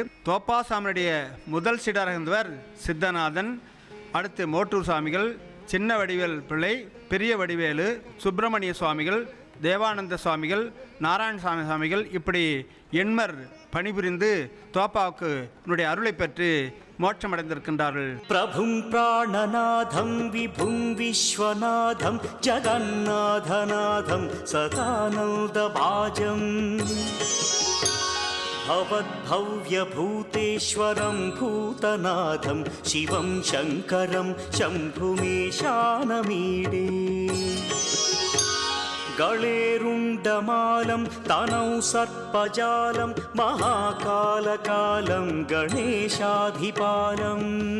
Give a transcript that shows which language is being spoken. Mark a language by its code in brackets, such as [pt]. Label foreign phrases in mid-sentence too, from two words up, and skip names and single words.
[ta] தோப்பா சாமியுடைய முதல் சீடராக இருந்தவர் சித்தநாதன், அடுத்து மோட்டூர் சுவாமிகள், சின்ன வடிவேல் பிள்ளை, பெரிய வடிவேலு, சுப்பிரமணிய சுவாமிகள், தேவானந்த சுவாமிகள், நாராயணசாமி சுவாமிகள், இப்படி எண்மர் பணிபுரிந்து தோப்பாவுக்கு என்னுடைய அருளை பெற்று மோட்சமடைந்திருக்கின்றார்கள். [sa] प्रभुं प्राणनाथं विभुं विश्वनाथं जगन्नाथनाथं सदानन्दभाजम् भवद्भव्यभूतेश्वरं भूतनाथं शिवं शङ्करं शम्भुमेशानमीडे गळेरुण्डमालं तनौ सर्पजालं महाकालकालं गणेशाधिपालम्